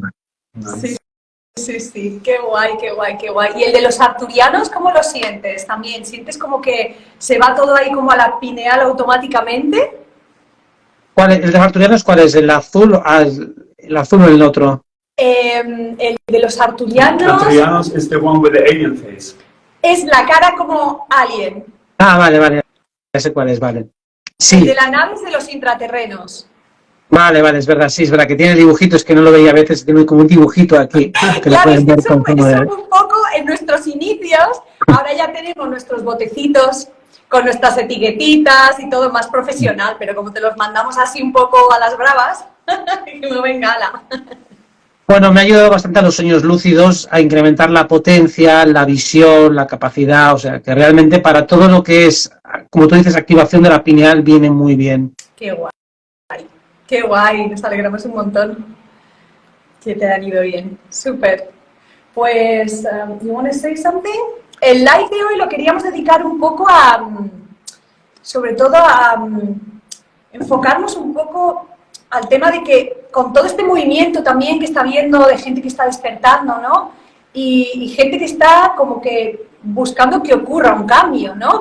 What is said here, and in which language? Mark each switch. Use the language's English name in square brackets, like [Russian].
[Spanish] más. Sí, sí, sí. Qué guay, qué guay, qué guay. ¿Y el de los arturianos cómo lo sientes también? ¿Sientes como que se va todo ahí como a la pineal automáticamente? ¿Cuál es? ¿El de Arturianos cuál es? ¿El azul? ¿El azul o el otro? El de los arturianos [English] Arturianos is the one with the alien face. [Spanish] es la cara como alien. Ah, vale, vale. Ya sé cuál es, vale. El Sí. de la nave es de los intraterrenos. Vale, vale, es verdad, sí, es verdad que tiene dibujitos que no lo veía a veces, tiene como un dibujito aquí, que lo Claro, es pueden que ver eso, con eso de... fue un poco en nuestros inicios. Ahora ya tenemos nuestros botecitos con nuestras etiquetitas y todo más profesional, pero como te los mandamos así un poco a las bravas, que no venga ala. Bueno, me ha ayudado bastante a los sueños lúcidos, a incrementar la potencia, la visión, la capacidad, o sea, que realmente para todo lo que es, como tú dices, activación de la pineal viene muy bien. Qué guay, nos alegramos un montón que te han ido bien. Súper. Pues, [English] you want to say something? [Spanish] El live de hoy lo queríamos dedicar un poco a, sobre todo a enfocarnos un poco al tema de que con todo este movimiento también que está habiendo de gente que está despertando, ¿no? Y gente que está como que buscando que ocurra un cambio, ¿no?